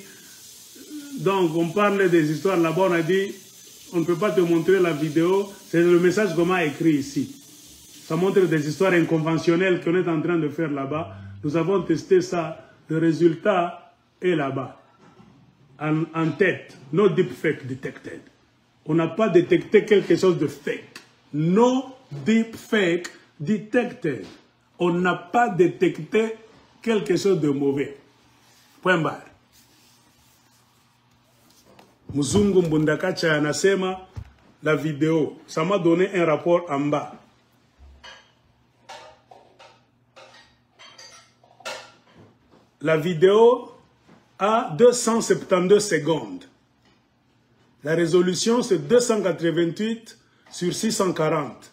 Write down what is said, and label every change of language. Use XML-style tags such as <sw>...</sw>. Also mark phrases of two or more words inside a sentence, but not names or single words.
<fr>Donc on parle des histoires là-bas, on a dit, on ne peut pas te montrer la vidéo, c'est le message qu'on m'a écrit ici. Ça montre des histoires inconventionnelles qu'on est en train de faire là-bas. Nous avons testé ça, le résultat est là-bas.</fr> <en>En tête, no deepfake detected.</en> <fr>On n'a pas détecté quelque chose de fake.</fr> <en>No deepfake detected.</en> <fr>On n'a pas détecté quelque chose de mauvais. Point barre.</fr> <sw>Mzungu Mbundakacha anasema la vidéo.</sw> <fr>Ça m'a donné un rapport en bas. La vidéo a 272 secondes. La résolution, c'est 288 sur 640.</fr>